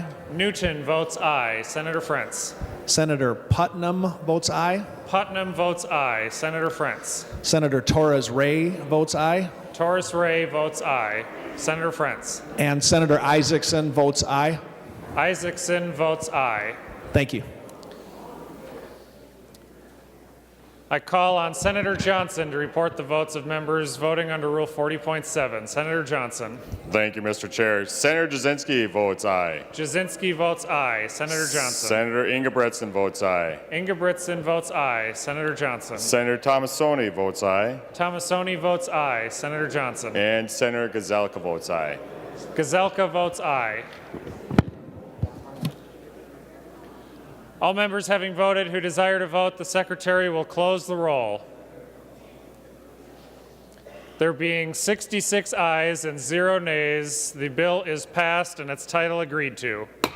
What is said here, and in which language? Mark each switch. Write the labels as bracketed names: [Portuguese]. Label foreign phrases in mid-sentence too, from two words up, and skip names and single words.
[English] Newton votes aye. Senator Frentz. Senator Putnam votes aye. Putnam votes aye. Senator Frentz. Senator Torres Ray votes aye. Torres Ray votes aye. Senator Frentz. And Senator Isaacson votes aye. Isaacson votes aye. Thank you. I call on Senator Johnson to report the votes of members voting under Rule 40.7. Senator Johnson. Thank you, Mr. Chair. Senator Jasinski votes aye. Jasinski votes aye. Senator Johnson. Senator Ingebretson votes aye. Ingebretson votes aye. Senator Johnson. Senator Tomassoni votes aye. Tomassoni votes aye. Senator Johnson. And Senator Gazelka votes aye. Gazelka votes aye. All members having voted who desire to vote, the Secretary will close the roll. There being 66 ayes and 0 nays, the bill is passed and its title agreed to.